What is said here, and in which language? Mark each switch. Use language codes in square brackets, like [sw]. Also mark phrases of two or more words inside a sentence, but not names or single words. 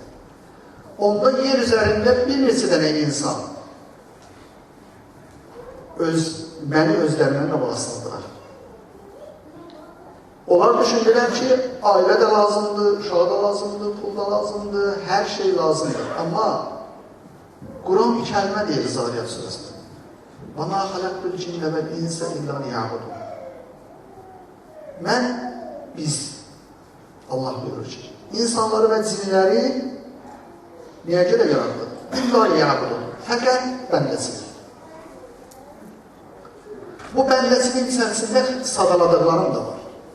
[az] Onda yer üzərində bir neçə dənə insan məni özlərindən qabağa saldılar. Onlar düşündülər ki, ailə də lazımdır, uşağı da lazımdır, pul da lazımdır, hər şey lazımdır. Amma Quran bir kəlmə deyir Zariyat surəsində. [ar] وَمَا خَلَقْتُ الْجِنَّ وَالْاِنْسَ اِلَّا لِيَعْبُدُونَ. [az] Biz, Allah buyurur ki, insanları və cinləri niyə görə yaratdı? [ar] إلا ليعبدون. [az] Fəqət bəndəsidir. Bu bəndəsinin içərisində sadaladıqlarım da var.